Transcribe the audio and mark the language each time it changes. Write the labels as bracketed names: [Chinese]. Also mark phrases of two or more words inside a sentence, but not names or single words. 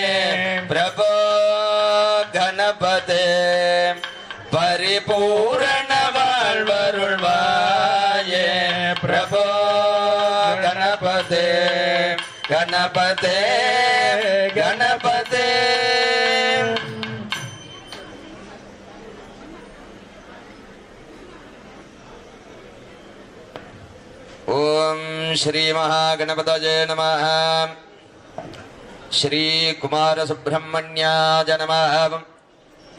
[Tamil] பிரபோ கணபதே பரிபூரண வாழ்வருள்வாயே. பிரபோ கணபதே கணபதே கணபதே. [Sanskrit] ओम श्री महागणपतये नमः। श्री कुमार सुब्रह्मण्याय नमः।